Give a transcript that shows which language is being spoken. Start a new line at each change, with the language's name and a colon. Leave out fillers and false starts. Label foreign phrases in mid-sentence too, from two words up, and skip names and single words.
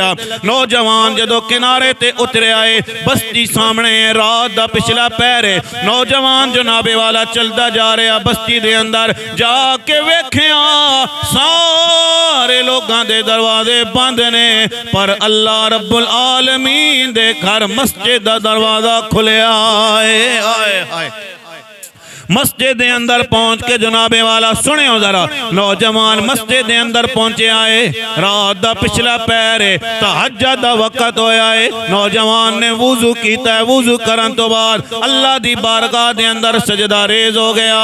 Punjabi: نوجوان جدوں کنارے تے اترے آئے، بستی سامنے رات دا پچھلا پیر ہے. نوجوان جناب والا چلدا جا رہا، بستی دے اندر جا کے ویکھیا سارے لوکاں دے دروازے بند نے، پر اللہ رب العالمین دے گھر مسجد دا دروازہ کھلیا ہے. مسجد دے اندر پہنچ کے جناب والا سنیو ذرا، نوجوان مسجد دے اندر پہنچے آئے، رات دا پچھلا پیر ہے، تہجد دا وقت ہویا ہے. نوجوان نے وضو کیتا ہے، وضو کرن توں بعد اللہ دی بارگاہ دے اندر سجدہ ریز ہو گیا.